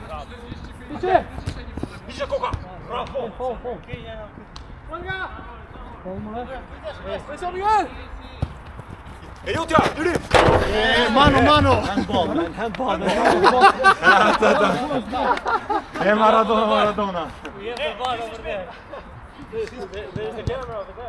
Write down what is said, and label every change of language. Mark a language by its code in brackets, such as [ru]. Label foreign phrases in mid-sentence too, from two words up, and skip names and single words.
[sq] Hiqe koka. Bravo. Po. Venga. E jutja, dyri! Mano! Handball. E Maradona. [en] We have the ball over there. There's the camera over there.